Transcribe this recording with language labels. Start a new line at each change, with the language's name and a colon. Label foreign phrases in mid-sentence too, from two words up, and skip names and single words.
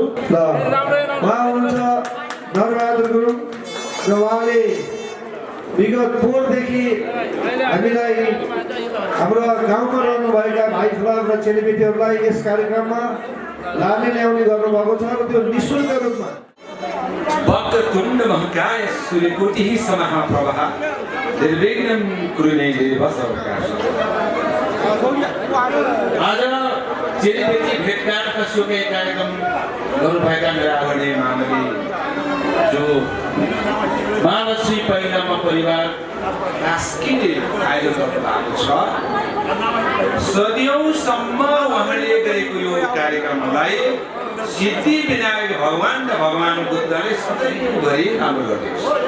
Nepali: ल उहाँ हुनुहुन्छ नरबहादुर गुरुङ र उहाँले विगत पोहोरदेखि हामीलाई हाम्रो गाउँमा रहनुभएका भाइ ठुला र चेलीबेटीहरूलाई यस कार्यक्रममा लाने ल्याउने गर्नुभएको छ र त्यो निःशुल्क रूपमा।
Sanskrit: वक्रतुण्ड महाकाय सूर्यकोटिः समप्रभः निर्विघ्नं कुरु मे देव सर्वकार्येषु।
Nepali: आज चेलीबेटी भेटघाटका सुकै कार्यक्रम गर्नुभएका मेरा आदरणीय महामनी जो महालक्ष्मी परिवारमा परिवार कास्कीले आयोजन गर्नुभएको छ। सदियौँसम्म उहाँले गरेको यो कार्यक्रमलाई सिद्धि विनायक भगवान र भगवान बुद्धले सधैँभरि राम्रो गरिदियोस्।